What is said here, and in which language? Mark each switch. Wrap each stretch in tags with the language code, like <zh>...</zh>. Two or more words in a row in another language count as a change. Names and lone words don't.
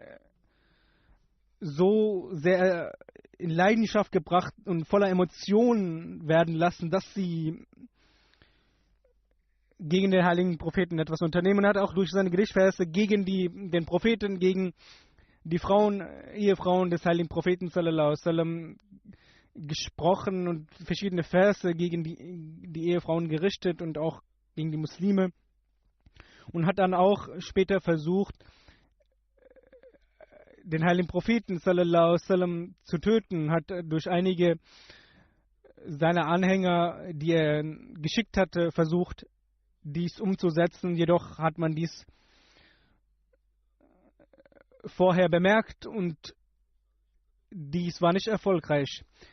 <de>so sehr in Leidenschaft gebracht und voller Emotionen werden lassen, dass sie gegen den heiligen Propheten etwas unternehmen. Hat auch durch seine Gedichtverse gegen den Propheten, gegen die Ehefrauen des heiligen Propheten</de> <ar>صلى الله عليه وسلم</ar> <de>gesprochen und verschiedene Verse gegen die Ehefrauen gerichtet und auch gegen die Muslime, und hat dann auch später versucht, den heiligen Propheten</de> <ar>صلى الله عليه وسلم</ar> <de>zu töten, hat durch einige seiner Anhänger, die er geschickt hatte, versucht, dies umzusetzen. Jedoch hat man dies vorher bemerkt und dies war nicht erfolgreich.</de>